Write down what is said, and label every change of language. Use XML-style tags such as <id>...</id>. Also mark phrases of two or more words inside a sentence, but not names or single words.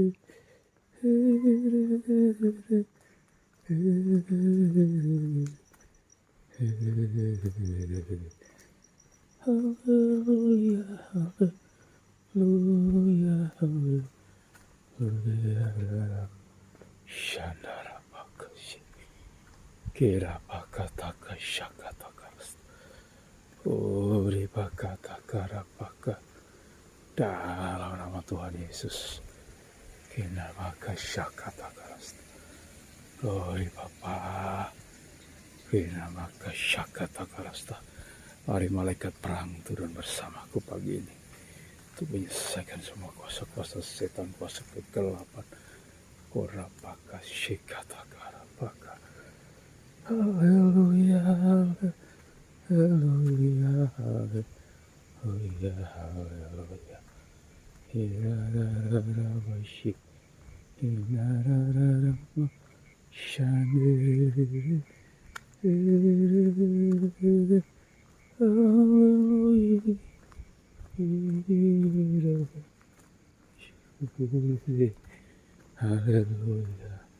<id>Haleluya, haleluya, haleluya. Shandara bakashi. Kira bakata kashakata karas. Uri bakata karapaka. Dalam nama Tuhan Yesus. Kina bakashakata karas. Oi Bapa, Kina maka syakata karasta. Mari malaikat perang turun bersamaku pagi ini untuk menyelesaikan semua kuasa-kuasa setan, kuasa kegelapan. Korapaka syikata karapaka. Haleluya, haleluya, haleluya, haleluya. Hirararabashi, hirarararama, shandere, haleluya, haleluya.</id>